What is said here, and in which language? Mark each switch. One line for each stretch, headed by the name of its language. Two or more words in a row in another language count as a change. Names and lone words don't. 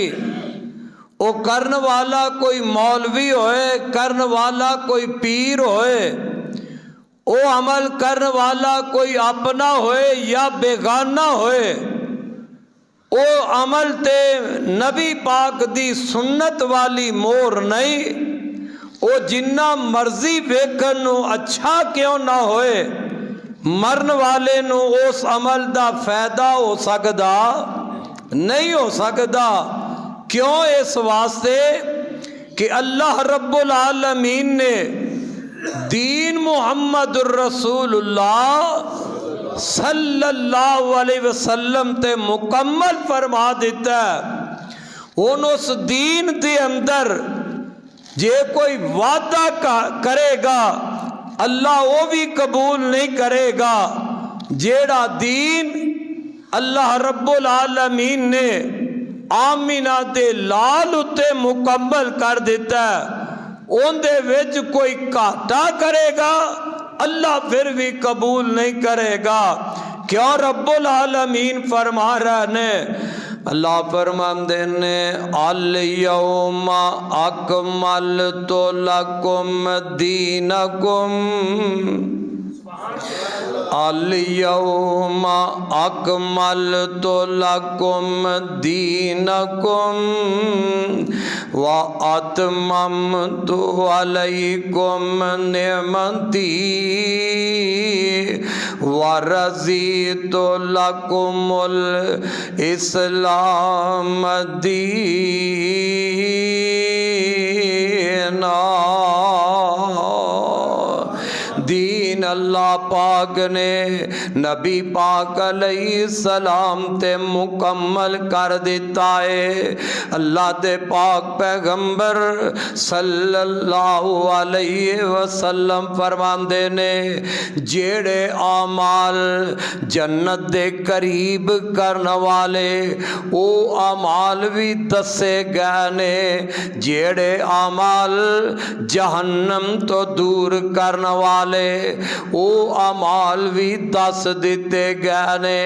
Punjabi: وہ کرن والا کوئی مولوی ہوئے، کرن والا کوئی پیر ہوئے، وہ عمل کرن والا کوئی اپنا ہوئے یا بیگانہ ہوئے، وہ عمل تے نبی پاک دی سنت والی مہر نہیں. وہ جنا مرضی ویکھن نوں اچھا کیوں نہ ہوئے، مرن والے نوں اس عمل دا فائدہ ہو سکدا نہیں ہو سکدا. کیوں؟ اس واسطے کہ
Arabic: الله رب العالمين
Punjabi: نے دین
Arabic: محمد رسول الله صلى الله عليه وسلم
Punjabi: تے مکمل فرما دتا ہے. اس دین کے اندر جے کوئی وادھا کرے گا اللہ وہ بھی قبول نہیں کرے گا. جیہڑا دین
Arabic: الله رب العالمين
Punjabi: نے آمنہ دے لال اتے مکمل کر دتا ہے، اوہدے وچ کوئی گھاٹا کرے گا اللہ فیر بھی قبول نہیں کرے گا۔ کیوں? رب العالمین فرما رہا نے، اللہ فرماتے نے,
Arabic: اليوم أكملت لكم دينكم, اليوم أكملت لكم دينكم وأتممت عليكم نعمتي ورضيت لكم الإسلام دينا.
Punjabi: دین اللہ پاک نے نبی پاک علیہ السلام تے مکمل کر دتا ہے. اللہ دے پاک پیغمبر
Arabic: صلى الله عليه وسلم
Punjabi: فرماندے نے، جیہڑے اعمال جنت دے قریب کرنے والے وہ اعمال بھی دسے گئے نے، جیہڑے اعمال جہنم توں دور کرنے والے وہ اعمال بھی دس دتے گئے نے.